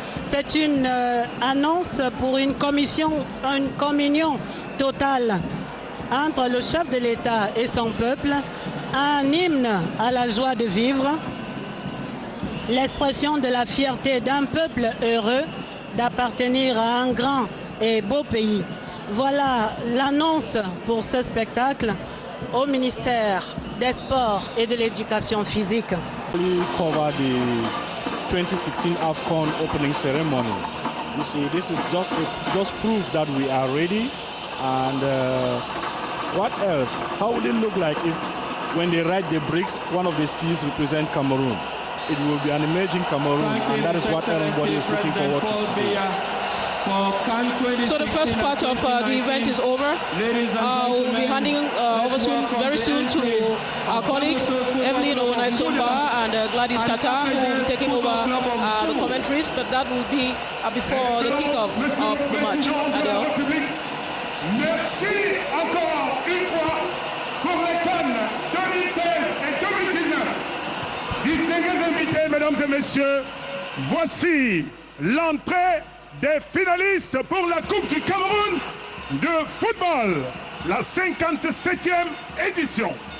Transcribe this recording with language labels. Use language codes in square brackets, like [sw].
[fr] C'est une annonce pour une communion totale entre le chef de l'État et son peuple, un hymne à la joie de vivre, l'expression de la fierté d'un peuple heureux d'appartenir à un grand et beau pays. Voilà l'annonce pour ce spectacle au ministère des Sports et de l'Éducation physique. [en] We cover the 2016 AFCON opening ceremony. You see, this is just proof that we are ready. And what else? How would it look like if, when they write the bricks, one of the C's represent Cameroon? It will be an emerging Cameroon, and that is what everybody is looking forward to today. So the first part of the event is over. We'll be handing over very soon to our colleagues, Evelyn Owonaisomba and Gladys Tata, who will be taking over the commentaries, but that will be before the kickoff of the match. Adele. [fr] Merci encore une fois pour les Cannes 2016 et 2019. Distingués invités, mesdames et messieurs, voici l'entrée des finalistes pour la Coupe du Cameroun de football, la 57e édition.